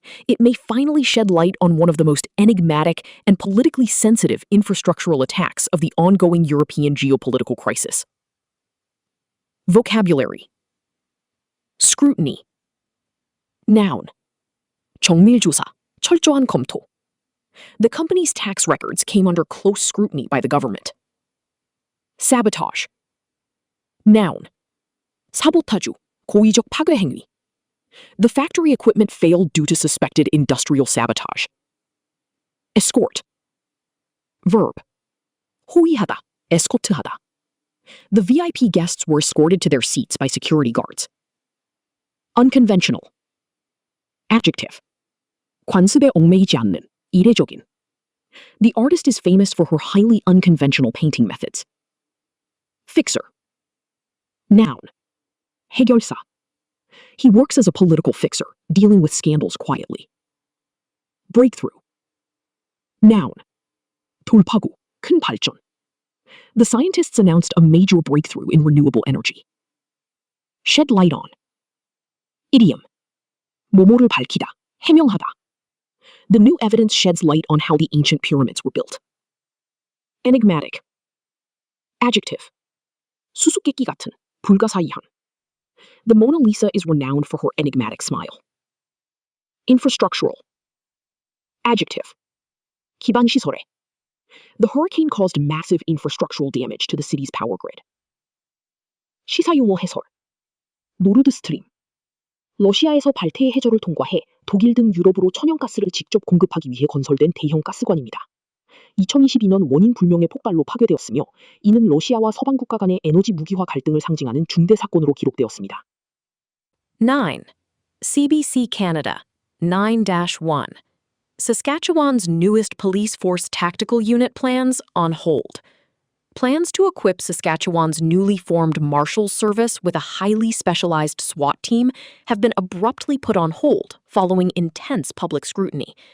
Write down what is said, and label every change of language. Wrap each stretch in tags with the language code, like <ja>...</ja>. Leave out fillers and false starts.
<en>It may finally shed light on one of the most enigmatic and politically sensitive infrastructural attacks of the ongoing European geopolitical crisis. Vocabulary. Scrutiny. Noun.</en> <ko>정밀조사, 철저한 검토.</ko> <en>The company's tax records came under close scrutiny by the government. Sabotage. Noun.</en> <ko>사보타주, 고의적 파괴 행위.</ko> <en>The factory equipment failed due to suspected industrial sabotage. Escort. Verb.</en> <ko>호위하다, 에스코트하다.</ko> <en>The VIP guests were escorted to their seats by security guards. Unconventional. Adjective.</en> <ko>관습에 얽매이지 않는, 이례적인.</ko> <en>The artist is famous for her highly unconventional painting methods. Fixer. Noun.</en> <ko>해결사.</ko> <en>He works as a political fixer, dealing with scandals quietly. Breakthrough. Noun.</en> <ko>돌파구, 큰 발전.</ko> <en>The scientists announced a major breakthrough in renewable energy. Shed light on. Idiom.</en> <ko>모모를 밝히다, 해명하다.</ko> <en>The new evidence sheds light on how the ancient pyramids were built. Enigmatic. Adjective.</en> <ko>수수께끼 같은, 불가사의한.</ko> <en>The Mona Lisa is renowned for her enigmatic smile. Infrastructural. Adjective.</en> <ko>기반시설에.</ko> <en>The hurricane caused massive infrastructural damage to the city's power grid.</en> <ko>시사용어 해설. 노르드 스트림. 러시아에서 발트해 해저를 통과해 독일 등 유럽으로 천연가스를 직접 공급하기 위해 건설된 대형 가스관입니다. 2022년 원인 불명의 폭발로 파괴되었으며 이는 러시아와 서방 국가 간의 에너지 무기화 갈등을 상징하는 중대 사건으로 기록되었습니다.</ko> <en>9. CBC Canada 9-1. Saskatchewan's newest police force tactical unit plans on hold. Plans to equip Saskatchewan's newly formed Marshals Service with a highly specialized SWAT team have been abruptly put on hold following intense public scrutiny.</en>